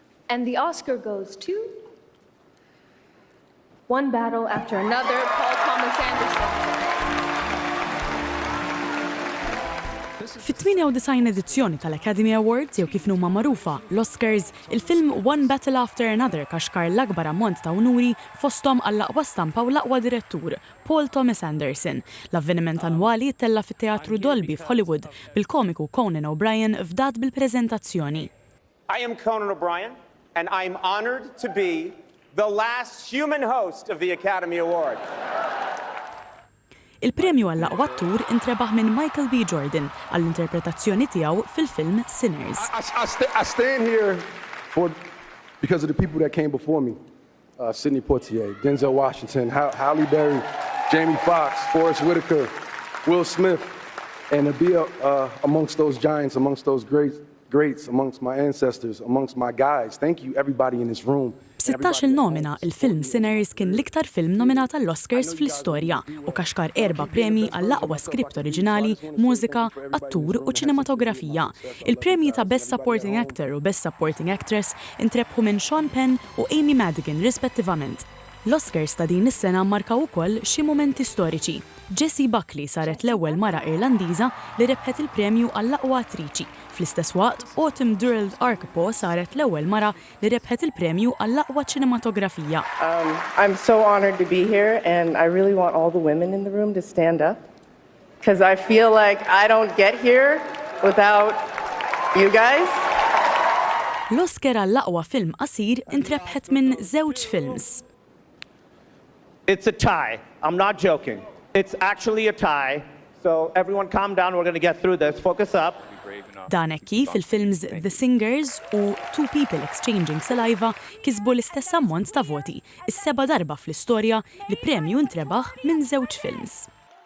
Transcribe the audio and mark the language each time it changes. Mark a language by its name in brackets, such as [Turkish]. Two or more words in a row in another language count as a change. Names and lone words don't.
[English] And the Oscar goes to One Battle After Another, Paul Thomas Anderson. [Maltese] Fit-98 edizzjoni tal-Academy Awards jew kif huma magħrufa l-Oscars, il-film One Battle After Another kaxkar l-akbar ammont ta' unuri fosthom għall-aqwa stampa u l-aqwa direttur, Paul Thomas Anderson. L-avveniment annwali ttella fit-Teatru Dolby f'Hollywood bil-komiku Conan O'Brien f'dat bil-preżentazzjoni. [English] I am Conan O'Brien, and I'm honored to be the last human host of the Academy Award. [Maltese] Il-premju għall-aqwa attur intrebaħ minn Michael B. Jordan għall-interpretazzjoni tiegħu fil-film Sinners. [English] I stand here because of the people that came before me. Sidney Poitier, Denzel Washington, Halle Berry, Jamie Foxx, Forrest Whitaker, Will Smith, and to be amongst those giants, amongst those greats, amongst my ancestors, amongst my guys. Thank you everybody in this room. [Maltese] B'16 nomina, il-film Sinners kien l-iktar film nominat għall-Oscars fl-istorja u kaxkar 4 premji għall-aqwa skript oriġinali, mużika, attur u ċinematografija. Il-premji ta' [English] Best Supporting Actor [Maltese] u [English] Best Supporting Actress [Maltese] intrebħu minn Sean Penn u Amy Madigan rispettivament. L-Oscars ta' din is-sena markaw ukoll xi mumenti storiċi. Jessie Buckley saret l-ewwel mara Irlandiża li rebħet il-premju għall-aqwa attriċi. Fl-istess waqt, Autumn Durrell Arkapaw saret l-ewwel mara li rebħet il-premju għall-aqwa ċinematografija. [English] I'm so honored to be here and I really want all the women in the room to stand up because I feel like I don't get here without you guys. [Maltese] L-Oscar għall-aqwa film qasir intrebħet minn żewġ films. [English] It's a tie. I'm not joking. It's actually a tie. So everyone calm down. We're going to get through this. Focus up. [Maltese] Dan hekk kif il-films The Singers u Two People Exchanging Saliva kisbu l-istess ammont ta' voti, is-seba' darba fl-istorja li premju ntrebaħ minn żewġ films.